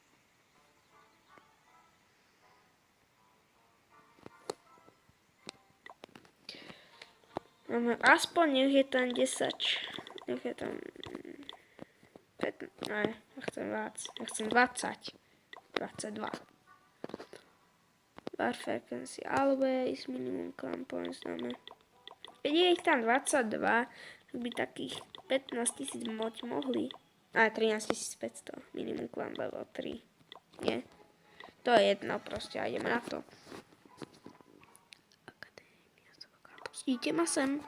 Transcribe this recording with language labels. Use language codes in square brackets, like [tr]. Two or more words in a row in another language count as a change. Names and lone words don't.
[sk] Máme aspoň nech je tam 10. Nech je tam 15. Ne, ja chcem 20. 22. [en] Bar frequency always, minimum clan points dáme. [sk] Keď je ich tam 22, tak by takých 15 000 moť mohli. A 13 500, [en] minimum clan level [sk] 3. Nie? To je jedno proste a ideme na to. Pustíte ma sem.